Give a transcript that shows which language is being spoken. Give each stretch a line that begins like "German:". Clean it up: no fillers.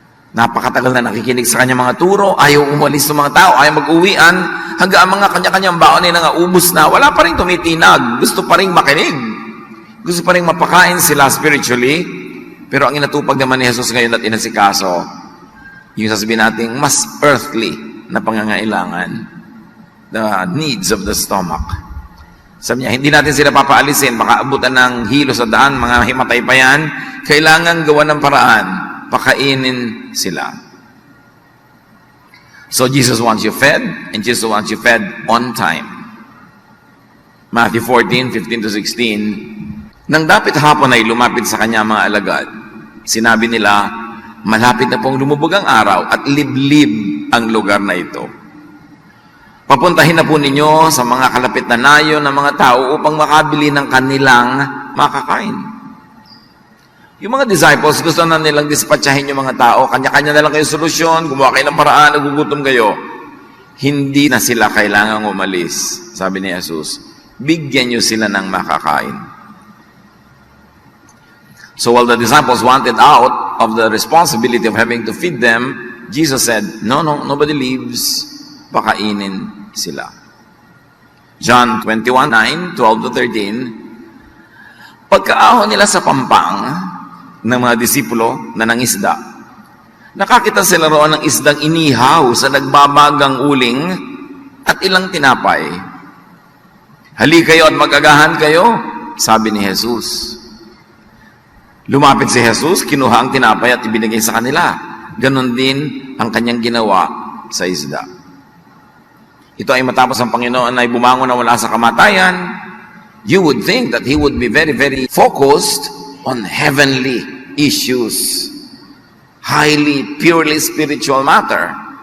Filipino: Napakatagal na nakikinig sa kanyang mga turo, ayaw umalis ng mga tao, ayaw mag-uwian, hanggang ang mga kanya-kanyang baon ay nangaubos na, wala pa rin tumitinag, gusto pa rin makinig, gusto pa rin mapakain sila spiritually, pero ang inatupag naman ni Jesus ngayon at inasikaso, yung sasabihin natin, mas earthly na pangangailangan,
English: the needs of the stomach.
Filipino: Sabi niya, hindi natin sila papaalisin, baka abutan ng hilo sa daan, mga himatay pa yan, kailangan gawa ng paraan, pakainin sila.
English: So Jesus wants you fed, and Jesus wants you fed on time.
Filipino: Matthew 14:15-16, nang dapit hapon ay lumapit sa kanya mga alagad, sinabi nila, malapit na pong lumubog ang araw at liblib ang lugar na ito. Papuntahin na po ninyo sa mga kalapit na nayo ng mga tao upang makabili ng kanilang makakain. Yung mga disciples, gusto na nilang dispatchahin yung mga tao. Kanya-kanya na lang kayo solusyon, gumawa kayo ng paraan, nagugutom kayo. Hindi na sila kailangang umalis. Sabi ni Jesus, bigyan nyo sila ng makakain.
English: So while the disciples wanted out of the responsibility of having to feed them, Jesus said, no, nobody leaves.
Filipino: Pakainin sila. John 21:9, 12 to 13, pagkaahon nila sa pampang ng mga disipulo na nangisda, nakakita sila roon ng isdang inihaw sa nagbabagang uling at ilang tinapay. Hali kayo at mag-agahan kayo, sabi ni Jesus. Lumapit si Jesus, kinuha ang tinapay at ibinigay sa kanila. Ganon din ang kanyang ginawa sa isda. Ito ay matapos ang Panginoon ay bumangon na wala sa kamatayan.
English: You would think that He would be very, very focused on heavenly issues, highly, purely spiritual matter.